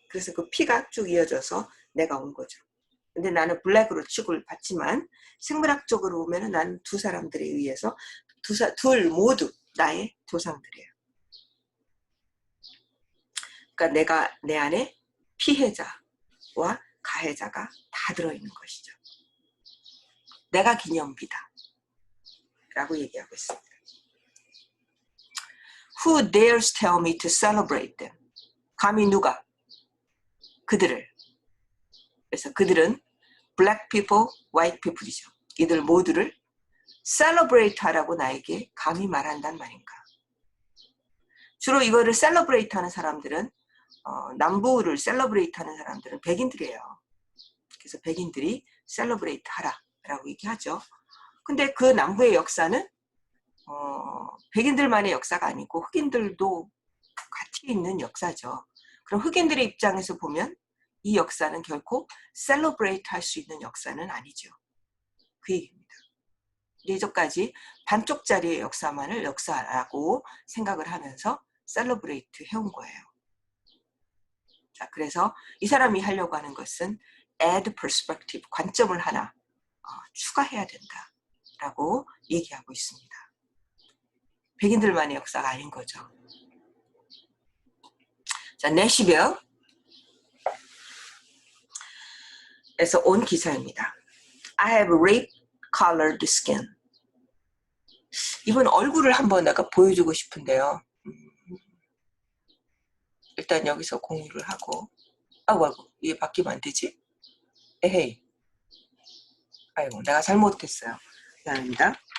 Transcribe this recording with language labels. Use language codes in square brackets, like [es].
[ko] 그래서 그 피가 쭉 이어져서 내가 온 거죠. 근데 나는 블랙으로 취급을 받지만 생물학적으로 보면은 나는 두 사람들에 의해서 둘 모두 나의 조상들이에요. 그러니까 내가 내 안에 피해자와 가해자가 다 들어있는 것이죠. 내가 기념비다 라고 얘기하고 있습니다. [en] Who dares tell me to celebrate them? [ko] 감히 누가? 그들을. 그래서 그들은 [en] black people, white people [ko] 이죠. 이들 모두를 celebrate 하라고 나에게 감히 말한단 말인가. 주로 이거를 celebrate 하는 사람들은 남부를 celebrate 하는 사람들은 백인들이에요. 그래서 백인들이 celebrate 하라라고 얘기하죠. 근데 그 남부의 역사는 백인들만의 역사가 아니고 흑인들도 같이 있는 역사죠. 그럼 흑인들의 입장에서 보면 이 역사는 결코 celebrate 할 수 있는 역사는 아니죠. 그 얘기입니다. 이제까지 반쪽짜리의 역사만을 역사라고 생각을 하면서 celebrate 해온 거예요. 자, 그래서 이 사람이 하려고 하는 것은 [en] add perspective, [ko] 관점을 하나 추가해야 된다라고 얘기하고 있습니다. 백인들만의 역사가 아닌 거죠. 자, 내시벨에서 온 기사입니다. [en] I have rape-colored skin. [ko] 이번 얼굴을 한번 내가 보여주고 싶은데요. 일단 여기서 공유를 하고, 아이고, 이게 바뀌면 안 되지? 에헤이. 아이고, 내가 잘못했어요. 미안합니다.